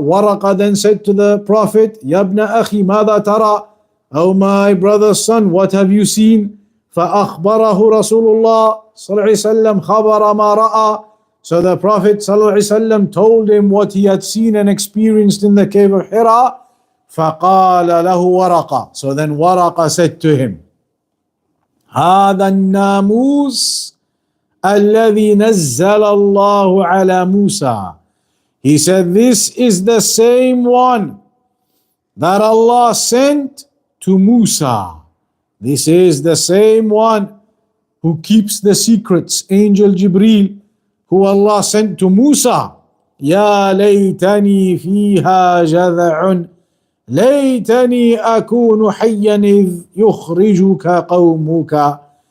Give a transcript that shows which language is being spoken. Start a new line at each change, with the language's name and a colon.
English: Waraqa then said to the Prophet, Ya ibn akhi,
Arabic: ماذا ترى?
English: O my brother's son, what have you seen?
Arabic: فَأَخْبَرَهُ رَسُولُ اللَّهِ صلى الله عليه وسلم خَبَرَ مَا رَأَى.
English: So the Prophet صلى الله عليه وسلم told him what he had seen and experienced in the cave of Hira.
Arabic: فَقَالَ لَهُ وَرَقَ.
English: So then Waraqa said to him,
Arabic: هَذَا النَّامُوسِ الَّذِي نَزَّلَ اللَّهُ عَلَى مُوسَى.
English: He said, this is the same one that Allah sent to Musa. This is the same one who keeps the secrets, Angel Jibreel, who Allah sent to Musa.
Arabic: يَا لَيْتَنِي فِيهَا جَذَعٌ لَيْتَنِي أَكُونُ حَيًّا إِذْ يُخْرِجُكَ قَوْمُكَ.